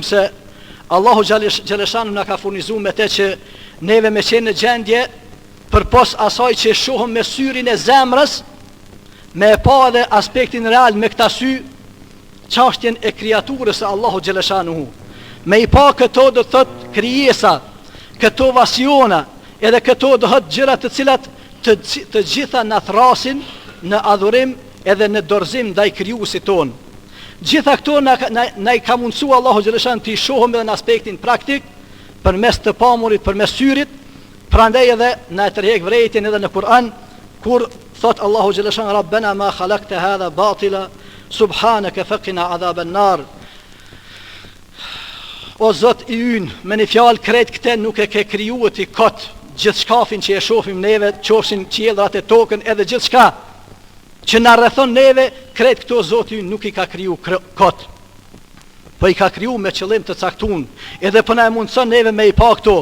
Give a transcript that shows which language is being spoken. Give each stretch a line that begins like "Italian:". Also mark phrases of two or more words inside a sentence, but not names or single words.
Albanian: se Allahu xhaleshanu na ka furnizuar me te që neve me qenë në gjendje për pos asaj që shohëm me syrin e zemrës, me e pa edhe aspektin real me këta sy, çështjen e krijaturës së Allahu xhaleshanuhu, me i pa këto do thot krijesa, këto vasiona, edhe këto do thot gjëra të cilat të gjitha na thrasin në adhurim edhe në dorëzim ndaj krijuesit ton. Gjitha këto na i ka mundsuar Allahu xhaleshan të i shohim edhe në aspektin praktik, përmes të pamurit, përmes syrit. Prandaj edhe na e tërheq vërejtjen edhe në Kur'an, kur thot Allahu xhaleshan
Arabic: ربنا ما خلقت هذا باطلا سبحانك فقنا عذاب النار.
Albanian: O Zot i ynë, me një fjalë krejt këte nuk e ke kriju ti kot, gjithë shkafin që e shofim neve, qofshin qiellrat e tokën edhe gjithë shka që na rrethon neve, krejt këto Zot i ynë nuk i ka kriju kot, po i ka kriju me qëllim të caktun, edhe po na e mundson neve me i pa këto.